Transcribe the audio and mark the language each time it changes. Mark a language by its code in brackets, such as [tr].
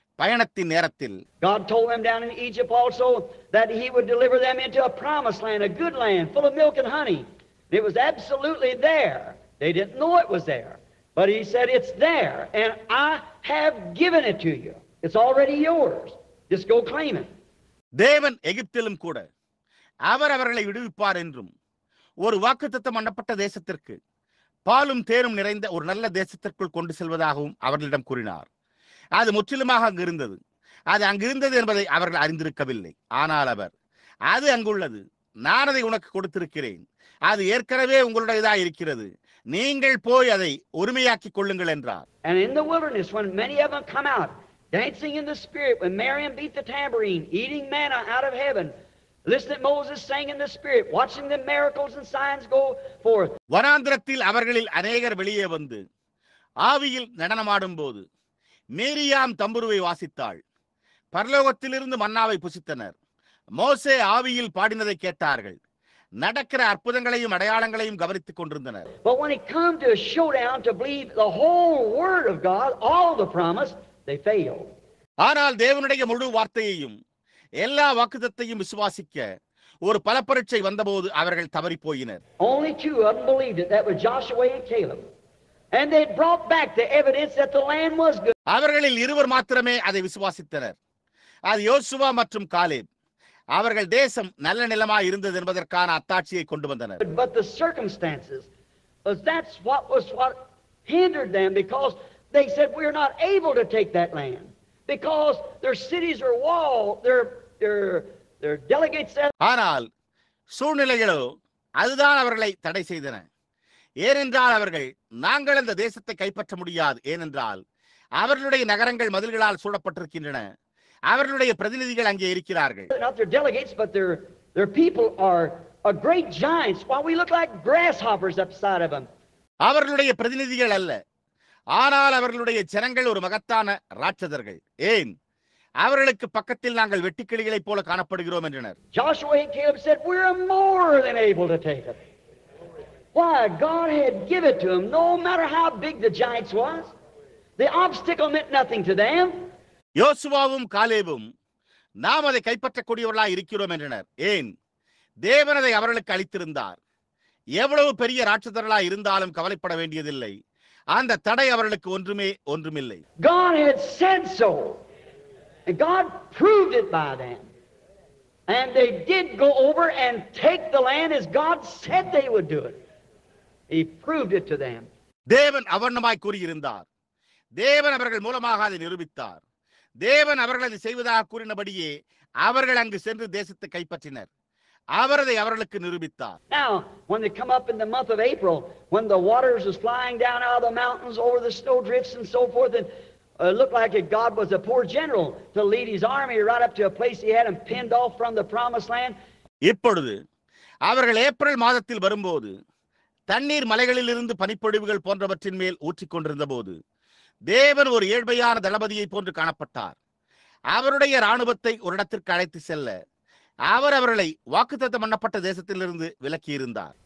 [ta] பயணத்தின் நேரத்தில் [en] God told them down in Egypt also that he would deliver them into a promised land, a good land full of milk and honey. It was absolutely there. They didn't know it was there. But he said, it's there, and I have given it to you. It's already yours. Just go claim it. [ta] தேவன் எகிப்திலும் கூட அவர்களை விடுவிப்பார் என்றும் ஒரு வாக்குத்தத்தம் பண்ணப்பட்ட தேசத்திற்கு பாலும் தேனும் நிறைந்த ஒரு நல்ல தேசத்திற்குள் கொண்டு செல்வதாகவும் அவர்களிடம் கூறினார். அது முற்றிலுமாக அங்கு இருந்தது. அது அங்கிருந்தது என்பதை அவர்கள் அறிந்திருக்கவில்லை. ஆனால் அவர், அது அங்குள்ளது, நான் அதை உனக்கு கொடுத்திருக்கிறேன், அது ஏற்கனவே உங்களுடையதாக இருக்கிறது, நீங்கள் போய் அதை உரிமையாக்கிக் கொள்ளுங்கள் என்றார். [en] And in the wilderness, when many of them come out, dancing in the spirit, when Miriam beat the tambourine, eating manna out of heaven, listen to Moses sang in the spirit, watching the miracles and signs go forth. [ta] வனாந்திரத்தில் அவர்களில் அநேகர் வெளியே வந்து ஆவியில் நடனமாடும் போது மேரியாம் தம்புருவை வாசித்தாள். பரலோகத்திலிருந்து மன்னாவை புசித்தனர். மோசே ஆவியில் பாடினதை கேட்டார்கள். நடக்கிற அற்புதங்களையும் அடையாளங்களையும் கவனித்துக் கொண்டிருந்தனர். [en] But when it come to a showdown to believe the whole word of God, all the promise, they failed. [ta] ஆனால் தேவனுடைய முழு வார்த்தையையும் எல்லா வாக்குத்தத்தையும் விசுவாசிக்க ஒரு பலப்பரீட்சை வந்தபோது அவர்கள் தவறி போயினர். [en] Only two of them believed it. That was Joshua and Caleb. And they brought back the evidence that the land was good. [ta] அவர்களில் இருவர் மாத்திரமே அதை விசுவாசித்தனர். அது யோசுவா மற்றும் காலேப். அவர்கள் தேசம் நல்ல நிலமாய் இருந்தது என்பதற்கான அத்தாட்சியை கொண்டு வந்தனர். [en] But the circumstances, that's what hindered them, because they said we're not able to take that land because their cities are walled, their delegates said. [ta] ஆனால் சூழ்நிலைகளோ அதுதான் அவர்களை தடை செய்தன. ஏனென்றால் அவர்கள், நாங்கள் அந்த தேசத்தை கைப்பற்ற முடியாது, ஏனென்றால் அவர்களுடைய நகரங்கள் மதில்களால் சூழப்பட்டிருக்கின்றன, அவர்களுடைய பிரதிநிதிகள் அங்கே இருக்கிறார்கள். [en] Not their delegates, but their people are great giants, while we look like grasshoppers upside of them. [ta] அவர்களுடைய பிரதிநிதிகள் அல்ல, ஆனால் அவர்களுடைய ஜனங்கள் ஒரு மகத்தான ராட்சதர்கள். ஏன்? அவர்களுக்கு பக்கத்தில் நாங்கள் வெட்டுக்கிளிகளைப் போல காணப்படுகிறோம் என்றனர். [en] Joshua and Caleb said, we're more than able to take it. Why? God had given it to them, no matter how big the giants was. The obstacle meant nothing to them. [ta] யோசுவாவும் காலேபும் நாம் அதை கைப்பற்றக்கூடியவர்களாய் இருக்கிறோம் என்றனர். ஏன்? தேவன் அதை அவர்களுக்கு அளித்திருந்தார். எவ்வளவு பெரிய ராட்சதர்களாய் இருந்தாலும் கவலைப்பட வேண்டியதில்லை. அந்த தடை அவர்களுக்கு ஒன்றுமில்லை. [en] God had said so. And God proved it by them. And they did go over and take the land as God said they would do it. He proved it to them. [ta] தேவன் அவர்ணமாய் கூறியிருந்தார். தேவன் அவர்கள் மூலமாக அதை நிரூபித்தார். தேவன் அவர்கள் அதை செய்வதாக கூறினபடியே அவர்கள் அங்கு சென்று தேசத்தை கைப்பற்றினர். அவர் அதை அவர்களுக்கு நிரூபித்தார். [en] Now, when they come up in the month of April, when the waters was flying down out of the mountains over the snow drifts and so forth, and looked like God was a poor general to lead his army right up to a place he had them pinned off from the promised land. [ta] இப்பொழுது அவர்கள் April மாதத்தில் வரும்போது தண்ணீர் மலைகளிலிருந்து பனிப்பொழிவுகள் போன்றவற்றின் மேல் ஊற்றிக்கொண்டிருந்த போது தேவன் ஒரு ஏழ்மையான தளபதியை போன்று காணப்பட்டார். அவருடைய இராணுவத்தை ஒரு இடத்திற்கு அழைத்து செல்ல அவர் அவர்களை வாக்குத்தத்தம் பண்ணப்பட்ட தேசத்திலிருந்து விலக்கியிருந்தார்.